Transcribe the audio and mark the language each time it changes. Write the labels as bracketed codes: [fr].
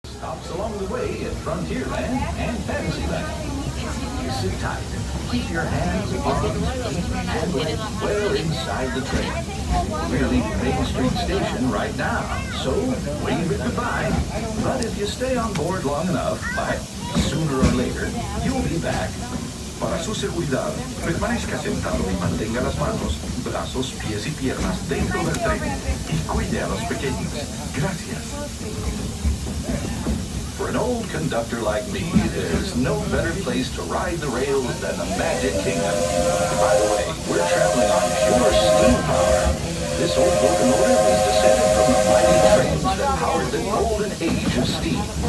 [en] stops along the way at Frontierland and Fantasyland. You sit tight. Keep your hands, arms, feet, and legs well inside the train. We're leaving Main Street Station right now, so wave it goodbye. But if you stay on board long enough, sooner or later, you'll be back. [es] Para su seguridad, permanezca sentado y mantenga las manos, brazos, pies y piernas dentro del tren y cuide a los pequeños. Gracias. [en] For an old conductor like me, there's no better place to ride the rails than the Magic Kingdom. By the way, we're traveling on pure steam power. This old locomotive is descended from the mighty trains that powered the golden age of steam.